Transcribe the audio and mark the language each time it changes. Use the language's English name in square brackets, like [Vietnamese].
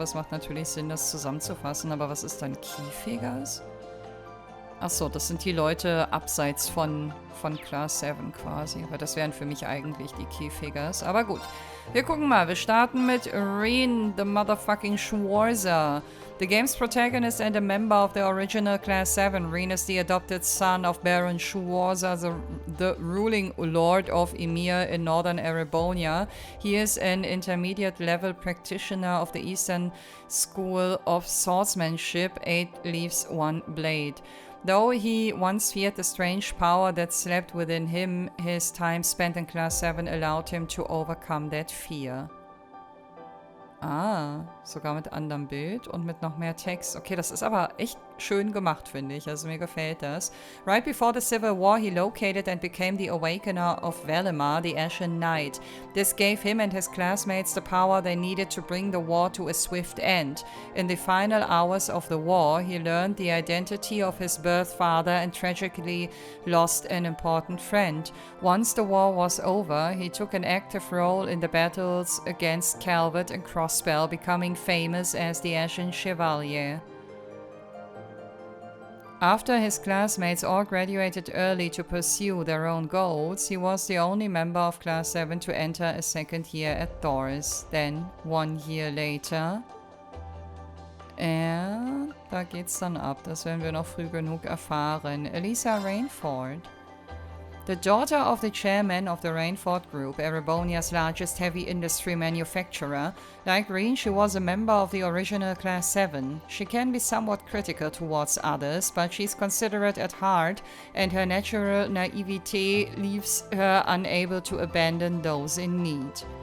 [German] Aber es macht natürlich Sinn, das zusammenzufassen. Aber was ist dann Keyfigures? Achso, das sind die Leute abseits von Class 7 quasi. Weil das wären für mich eigentlich die Keyfigures. Aber gut, wir gucken mal. Wir starten mit Rean, [English] the motherfucking [German] Schwarzer. [English] The game's protagonist and a member of the original Class 7, Rean is the adopted son of Baron Schwarzer, the ruling lord of Emir in northern Erebonia. He is an intermediate-level practitioner of the Eastern School of Swordsmanship, 8 leaves, 1 blade. Though he once feared the strange power that slept within him, his time spent in Class 7 allowed him to overcome that fear. [German] Ah, sogar mit anderem Bild und mit noch mehr Text. Okay, das ist aber echt schön gemacht, finde ich. Also mir gefällt das. [English] Right before the Civil War, he located and became the Awakener of Valimar, the Ashen Knight. This gave him and his classmates the power they needed to bring the war to a swift end. In the final hours of the war, he learned the identity of his birth father and tragically lost an important friend. Once the war was over, he took an active role in the battles against Calvert and Crossbell, becoming famous as the Ashen Chevalier. After his classmates all graduated early to pursue their own goals, he was the only member of Class 7 to enter a second year at Thors. Then, 1 year later... [German] da geht's dann ab. Das werden wir noch früh genug erfahren. Alisa Reinford. [English] The daughter of the chairman of the Reinford Group, Erebonia's largest heavy industry manufacturer, like Rean, she was a member of the original Class 7. She can be somewhat critical towards others, but she's considerate at heart, and her natural naivete leaves her unable to abandon those in need.